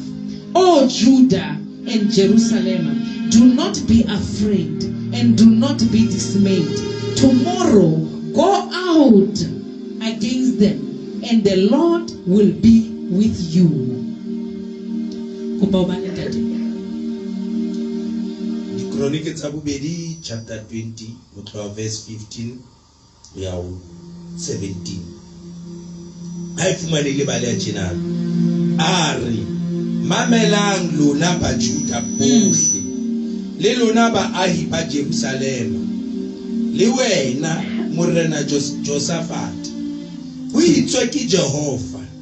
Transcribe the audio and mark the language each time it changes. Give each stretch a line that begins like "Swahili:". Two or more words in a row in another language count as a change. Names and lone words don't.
English: O Judah and Jerusalem, do not be afraid and do not be dismayed. Tomorrow go out against them, and the Lord will be with you.
Southern Sotho: Chronicle tsa bobedi
English: chapter 20 verse 15
Southern Sotho: ya 17. Ai fumane le bale a tjena. Ari mamelang lona ba Juda bohle le lona ba ahi ba Jerusalem le wena morena Josaphat o itswe ke Jehova